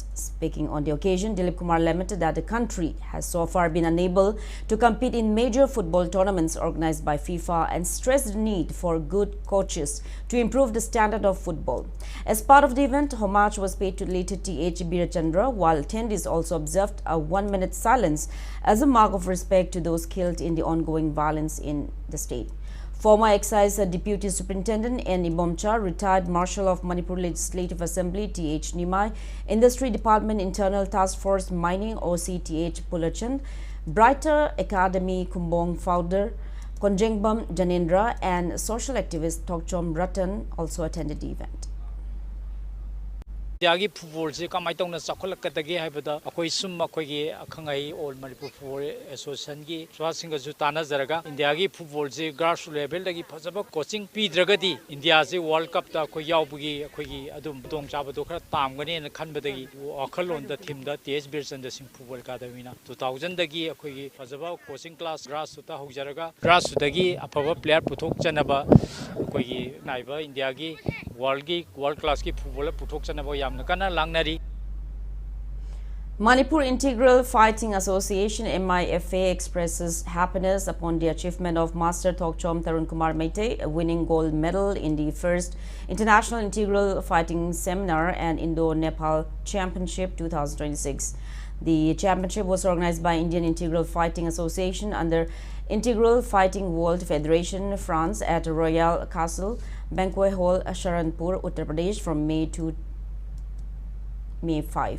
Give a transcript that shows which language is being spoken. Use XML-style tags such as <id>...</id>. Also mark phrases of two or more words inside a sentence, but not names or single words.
<en>Speaking on the occasion, Dilip Kumar lamented that the country has so far been unable to compete in major football tournaments organized by FIFA and stressed the need for good coaches to improve the standard of football. As part of the event, homage was paid to late T.H. Birachandra, while attendees also observed a 1-minute silence as a mark of respect to those killed in the ongoing violence in the state. Former Excise Deputy Superintendent N. Ibomcha, retired Marshal of Manipur Legislative Assembly T.H. Nimai, Industry Department Internal Task Force Mining OC T.H. Pulachan, Brighter Academy Kamjong founder Konjengbam Janendra and social activist Tokchom Ratan also attended the event.</en> <mni>India football se kamai tongna chakholakadagi haibada akoi sum akoigi akhangai all Manipur Football Association gi swasinga ju tana jaraga India gi football se</mni> <en>grassroots level</en> <mni>dagi phajaba coaching pidragadi India se World Cup ta akoi yaubugi akoigi adum tong chabado khara tamgani na khanbadagi akhalon da theme da TH Birchandra Singh Football Academy na 2000 dagi akoigi phajaba</mni> <en>coaching class grassroots</en> <mni>ta hojaraga grassroots dagi afaba player puthok chanaba akoigi naiba India gi</mni> <en>world class</en> <mni>ki football puthok chanaba</mni> <en>Manipur Integral Fighting Association MIFA expresses happiness upon the achievement of Master Tokchom Tarun Kumar Meite winning gold medal in the first International Integral Fighting Seminar and Indo-Nepal Championship 2026. The championship was organized by Indian Integral Fighting Association under Integral Fighting World Federation France at Royal Castle, Banquet Hall, Sharanpur, Uttar Pradesh from May 5.</en>